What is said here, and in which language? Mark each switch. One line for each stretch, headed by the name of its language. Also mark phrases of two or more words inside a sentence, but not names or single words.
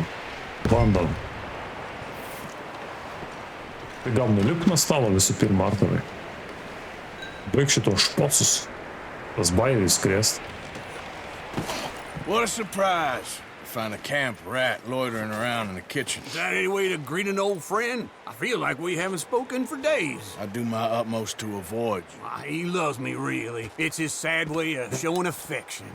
Lithuanian: Bandom. Tai gal nulipk nuo stalo visų pirma, Arturai. Baig šitos šposus. Tas bairis krėst.
English: What a surprise. Find a camp rat loitering around in the kitchen. Is that any way to greet an old friend? I feel like we haven't spoken for days. I do my utmost to avoid you. Ah, he loves me, really. It's his sad way of showing affection.